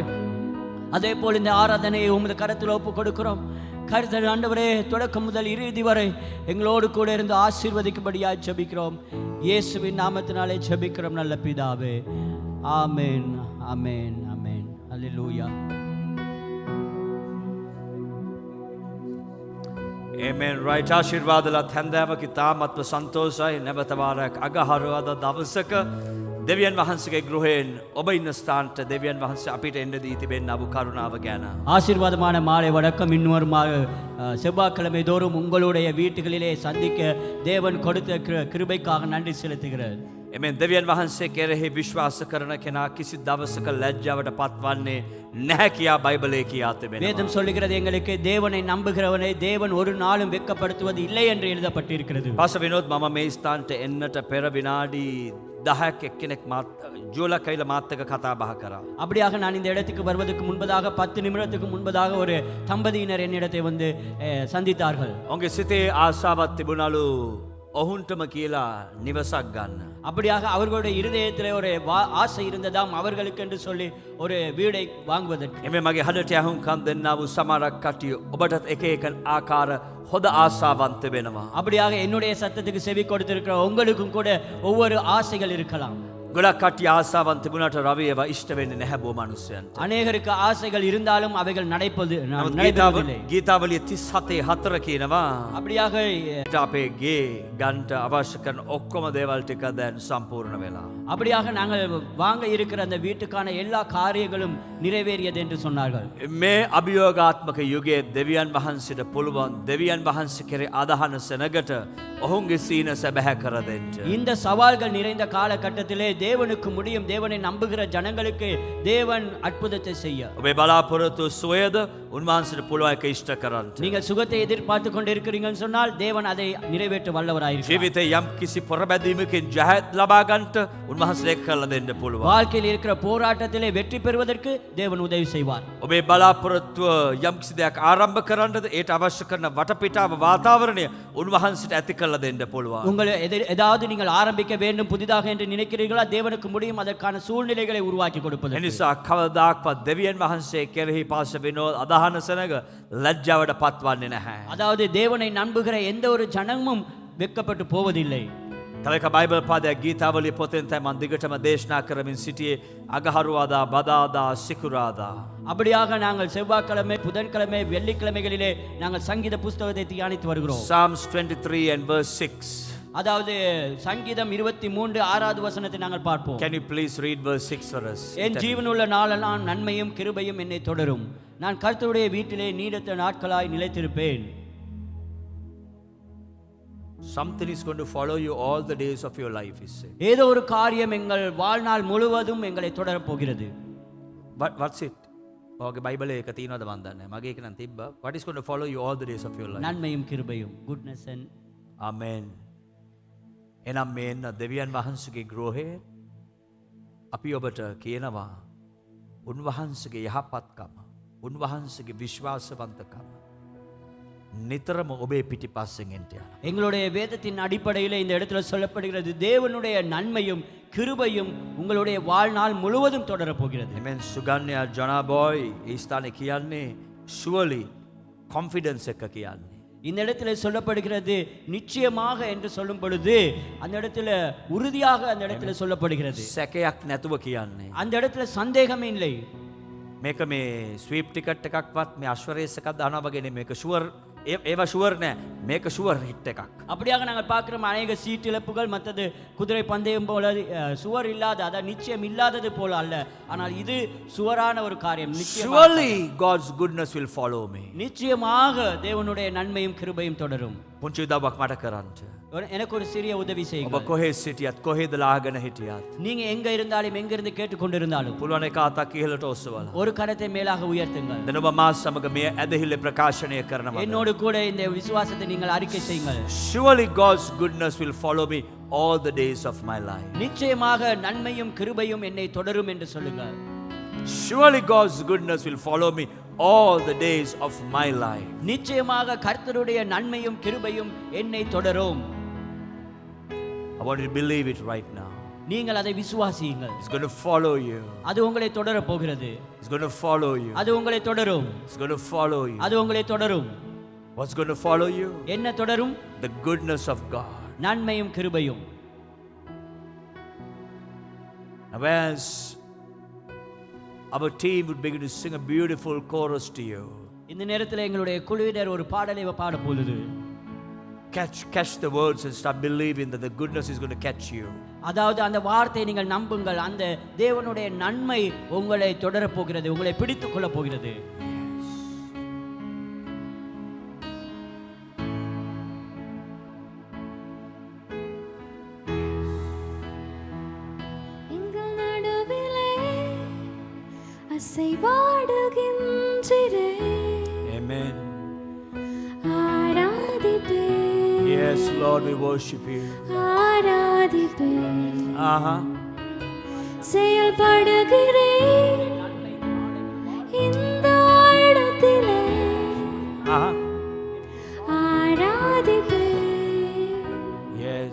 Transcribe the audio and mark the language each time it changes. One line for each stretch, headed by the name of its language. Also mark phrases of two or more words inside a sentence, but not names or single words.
Tamil: அதே போல் இந்த ஆராதனையை உமது கரத்தில் ஒப்பு கொடுக்கிறோம். கர்த்தர் ஆண்டவரே தொடக்கம் முதல் இறுதி வரை எங்களோடு கூட இருந்து ஆசீர்வதிக்கும்படியாக ஜெபிக்கிறோம். இயேசுவின் நாமத்தினாலே ஜெபிக்கிறோம் நல்ல பிதாவே. ஆமென், ஆமென், ஆமென். அல்லேலூயா.
English: Amen. Right.
Sinhala: ආශිර්වාදලා හැන්දෑවක තාමත්ව සන්තෝෂයි. නැවත වාරයක් අගහරුවාදා දවසක දෙවියන් වහන්සේගේ ගෘහයෙන් ඔබ ඉන්න ස්ථානට දෙවියන් වහන්සේ අපිට එන්න දී තිබෙනා වූ කරුණාව ගැන.
Tamil: ஆசீர்வாதமான மாலை வணக்கம். இன்னொருமாக செவ்வாய்க்கிழமை தோறும் உங்களுடைய வீட்டுகளிலே சந்திக்க தேவன் கொடுத்த கிருபைக்காக நன்றி செலுத்துகிறேன்.
Sinhala: එමෙන් දෙවියන් වහන්සේ කෙරෙහි විශ්වාස කරන කෙනා කිසි දවසක ලැජ්ජාවට පත්වන්නේ නැහැ කියා බයිබලයේ කියා තිබෙනවා.
Tamil: வேதம் சொல்லுகிறது எங்களுக்கு தேவனை நம்புகிறவனை தேவன் ஒரு நாளும் வெட்கப்படுத்துவது இல்லை என்று எழுதப்பட்டிருக்கிறது.
Sinhala: පාස විනෝද් මම මේ ස්ථානට එන්නට පෙර විනාඩි 10ක් එක්කෙනෙක් ජූල කයිල මාත් එක්ක කතා බහ කරා.
Tamil: அப்படியாக நான் இந்த இடத்துக்கு வருவதற்கு முன்பதாக 10 நிமிடத்துக்கு முன்பதாக ஒரு தம்பதியினர் என்னிடத்தை வந்து சந்தித்தார்கள்.
Sinhala: ඔවුන්ගේ සිතේ ආසාවක් තිබුණලු ඔහුන්ටම කියලා නිවසක් ගන්න.
Tamil: அப்படியாக அவர்களுடைய இருதயத்திலே ஒரு ஆசை இருந்ததாம் அவர்களுக்கு என்று சொல்லி ஒரு வீடை வாங்குவதற்கு.
Sinhala: එමේ මගේ හදට යහුම්කම් දෙන්නා වූ සමහරක් කටිය ඔබටත් එක එක ආකාර හොඳ ආසාවන්ත වෙනවා.
Tamil: அப்படியாக என்னுடைய சத்தத்துக்கு செவி கொடுத்திருக்கிற உங்களுக்கும் கூட ஒவ்வொரு ஆசைகள் இருக்கலாம்.
Sinhala: ගොඩක් කට්ටිය ආසාවන් තිබුණාට රවි ඒවා ඉෂ්ට වෙන්නේ නැහැ බො මිනිස්සුන්ට.
Tamil: அநேகருக்கு ஆசைகள் இருந்தாலும் அவைகள் நடப்பதில்லை.
Sinhala: ගීතාවලිය 37:4 කියනවා.
Tamil: அப்படியாக
Sinhala: අපේ ගේ ගන්ට අවශ්‍ය කරන ඔක්කොම දේවල් ටික දැන් සම්පූර්ණ වෙලා.
Tamil: அப்படியாக நாங்கள் வாங்க இருக்கிற அந்த வீட்டுக்கான எல்லா காரியங்களும் நிறைவேறியது என்று சொன்னார்கள்.
Sinhala: මේ අභියෝගාත්මක යුගයේ දෙවියන් වහන්සේට පුළුවන් දෙවියන් වහන්සේ කෙරේ අදහන සෙනගට ඔහුන්ගේ සීන සැබෑ කර දෙන්න.
Tamil: இந்த சவால்கள் நிறைந்த காலகட்டத்திலே தேவனுக்கு முடியும். தேவனை நம்புகிற ஜனங்களுக்கு தேவன் அற்புதத்தை செய்ய.
Sinhala: ඔබේ බලාපොරොත්තු සුවයද උන්වහන්සේට පුළුවන් එක ඉෂ්ට කරන්න.
Tamil: நீங்கள் சுகத்தை எதிர்பார்த்து கொண்டிருக்கிறீங்கன்னு சொன்னால் தேவன் அதை நிறைவேற்ற வல்லவராயிருக்கிறார்.
Sinhala: ජීවිතේ යම් කිසි පොරබැදීමකින් ජයත් ලබා ගන්නට උන්වහන්සේ කරලා දෙන්න පුළුවන්.
Tamil: வாழ்க்கையில் இருக்கிற போராட்டத்திலே வெற்றி பெறுவதற்கு தேவன் உதவி செய்வார்.
Sinhala: ඔබේ බලාපොරොත්තුව යම් කිසි දෙයක් ආරම්භ කරන්නද ඒට අවශ්‍ය කරන වටපිටාව වාතාවරණය උන්වහන්සේට ඇති කරලා දෙන්න පුළුවන්.
Tamil: உங்களை ஏதாவது நீங்கள் ஆரம்பிக்க வேண்டும் புதிதாக என்று நினைக்கிறீர்களா? தேவனுக்கு முடியும் அதற்கான சூழ்நிலைகளை உருவாக்கி கொடுப்பது.
Sinhala: එනිසා කවදාක්වත් දෙවියන් වහන්සේ කෙරෙහි පාස විනෝද අදහන සෙනග ලැජ්ජාවට පත්වන්නේ නැහැ.
Tamil: அதாவது தேவனை நம்புகிற எந்த ஒரு ஜனமும் வெட்கப்பட்டு போவதில்லை.
Sinhala: තව එක බයිබල් පාදයක් ගීතාවලිය පොතෙන් තමයි මම දිගටම දේශනා කරමින් සිටියේ අගහරුවාදා බදාදා සිකුරාදා.
Tamil: அப்படியாக நாங்கள் செவ்வாய்க்கிழமை புதன்கிழமை வெள்ளிக்கிழமைகளிலே நாங்கள் சங்கீத புஸ்தகத்தை தியானித்து வருகிறோம்.
English: Psalms 23 and verse 6.
Tamil: அதாவது சங்கீதம் 23 6வது வசனத்தை நாங்கள் பார்ப்போம்.
English: Can you please read verse 6 for us?
Tamil: என் ஜீவனுள்ள நாளெல்லாம் நன்மையும் கிருபையும் என்னை தொடரும். நான் கர்த்தருடைய வீட்டிலே நீடித்த நாட்களாய் நிலைத்திருப்பேன்.
English: Something is going to follow you all the days of your life, he said.
Tamil: ஏதோ ஒரு காரியம் எங்கள் வாழ்நாள் முழுவதும் எங்களை தொடரப் போகிறது.
English: What's it?
Sinhala: ඔගේ බයිබලේ එක තියෙනවද මන් දන්නේ නැහැ. මගේ එක නම් තිබ්බා.
English: What is going to follow you all the days of your life?
Tamil: நன்மையும் கிருபையும்.
English: goodness and Amen.
Sinhala: එනම් මේන්න දෙවියන් වහන්සේගේ ගෘහේ අපි ඔබට කියනවා උන්වහන්සේගේ යහපත්කම, උන්වහන්සේගේ විශ්වාසවන්තකම நித்திரம் ඔබේ පිටිපස්සෙන් එන්ට යනවා.
Tamil: எங்களுடைய வேதத்தின் அடிப்படையில் இந்த இடத்துல சொல்லப்படுகிறது தேவனுடைய நன்மையும் கிருபையும் உங்களுடைய வாழ்நாள் முழுவதும் தொடரப் போகிறது.
Sinhala: Amen. සුගන්‍යා ජොනා බොයි ඒ ස්ථානේ කියන්නේ
English: surely confidence
Sinhala: එක කියන්නේ.
Tamil: இந்த இடத்துல சொல்லப்படுகிறது நிச்சயமாக என்று சொல்லும் பொழுது அந்த இடத்துல உறுதியாக அந்த இடத்துல சொல்லப்படுகிறது.
Sinhala: සැකයක් නැතුව කියන්නේ.
Tamil: அந்த இடத்துல சந்தேகமே இல்லை.
Sinhala: මේක මේ
English: sweep ticket
Sinhala: එකක්වත් මේ අශ්වරේස් එකක් දානවා වගේ නෙමෙයි. මේක ෂුවර් ඒවා ෂුවර් නෑ. මේක
English: sure hit
Sinhala: එකක්.
Tamil: அப்படியாக நாங்கள் பார்க்கிறோம் அநேக சீட் இழப்புகள் மற்றது குதிரை பந்தயம் போல சுவர் இல்லாத அதாவது நிச்சயம் இல்லாதது போல அல்ல. ஆனால் இது சுவரான ஒரு காரியம்.
English: Surely God's goodness will follow me.
Tamil: நிச்சயமாக தேவனுடைய நன்மையும் கிருபையும் தொடரும்.
Sinhala: පුංචි උදව්වක් මට කරන්න.
Tamil: எனக்கு ஒரு சிறிய உதவி
Sinhala: ඔබ
Tamil: செய்யுங்கள்.
Sinhala: කොහේ සිටියත් කොහෙද ලාගෙන හිටියත්
Tamil: நீங்க எங்க இருந்தாலும் எங்க இருந்து கேட்டுக்கொண்டிருந்தாலும்
Sinhala: පුළුවන් එක අතක් ඉහළට ඔස්සවලා.
Tamil: ஒரு கரத்தை மேலாக உயர்த்துங்கள்.
Sinhala: දැන් ඔබ මා සමග මේ ඇදහිල්ල ප්‍රකාශනය කරනවා.
Tamil: என்னோடு கூட இந்த விசுவாசத்தை நீங்கள் அறிக்கை செய்யுங்கள்.
English: Surely God's goodness will follow me all the days of my life.
Tamil: நிச்சயமாக நன்மையும் கிருபையும் என்னை தொடரும் என்று சொல்லுங்கள்.
English: Surely God's goodness will follow me all the days of my life.
Tamil: நிச்சயமாக கர்த்தருடைய நன்மையும் கிருபையும் என்னை தொடரும்.
English: I want you to believe it right now.
Tamil: நீங்கள் அதை விசுவாசியுங்கள்.
English: It's going to follow you.
Tamil: அது உங்களை தொடர போகிறது.
English: It's going to follow you.
Tamil: அது உங்களை தொடரும்.
English: It's going to follow you.
Tamil: அது உங்களை தொடரும்.
English: What's going to follow you?
Tamil: என்ன தொடரும்?
English: The goodness of God.
Tamil: நன்மையும் கிருபையும்.
English: Now as our team would begin to sing a beautiful chorus to you,
Tamil: இந்த நேரத்தில் எங்களுடைய குழுவினர் ஒரு பாடலை பாட போகுது.
English: catch the words and start believing that the goodness is going to catch you.
Tamil: அதாவது அந்த வார்த்தையை நீங்கள் நம்புங்கள். அந்த தேவனுடைய நன்மை உங்களை தொடர போகிறது, உங்களை பிடித்துக் கொள்ள போகிறது. எங்கள் நடுவிலே அசைவாடுகின்றீரே.
English: Amen.
Tamil: ஆராதிப்பே.
English: Yes, Lord, we worship you.
Tamil: ஆராதிப்பே. செயல்படுகிறேன் இந்த இடத்திலே. ஆராதிப்பே.
English: Yes.